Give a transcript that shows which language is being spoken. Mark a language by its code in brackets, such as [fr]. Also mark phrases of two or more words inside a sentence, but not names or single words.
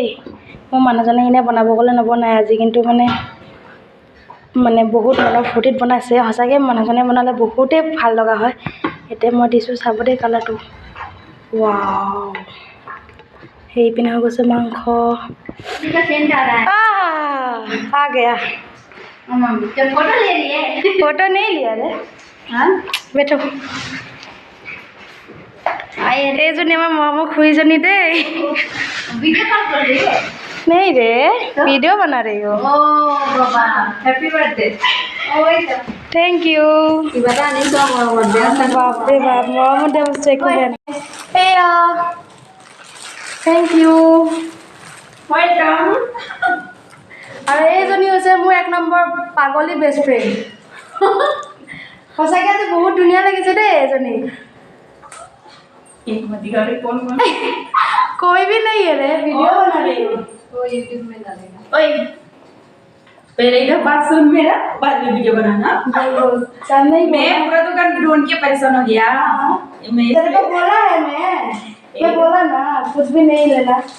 [as] মোৰ মানুহজনে এনে বনাব গ'লে নবনায় আজি, কিন্তু মানে বহুত মনৰ ফূৰ্তিত বনাইছে। সঁচাকৈ মানুহজনে বনালে বহুতেই ভাল লগা হয়। এতিয়া মই দিছোঁ চাব দেই কালাৰটো। ৱাও, সেইপিনে হৈ গৈছে মাংস। [hi] आ गया। फोटो नहीं लिया रे। [as] बैठो। এইজনী আমাৰ মৰমৰ খুৰীজনী দেই। [hi] नहीं रे, वीडियो बना रही हो। [en] Happy birthday. Thank you. [hi] बाप रे बाप, मरम दे बच्चे को। [en] Thank you, welcome. [as] আৰু এইজনী হৈছে মোৰ 1 নম্বৰ পাগলী [en] best friend. [as] সঁচাকৈ আজি বহুত ধুনীয়া লাগিছে দেই এজনী। [hi] कोई भी नहीं है रे, वीडियो बना रही हूँ। वो यूट्यूब में डालेगा। ओए, पहले इधर बात सुन मेरा, बाद में वीडियो बनाना। मैं पूरा दुकान ढूंढ के परेशान हो गया। तेरे को बोला है मैं बोला ना कुछ भी नहीं लेना।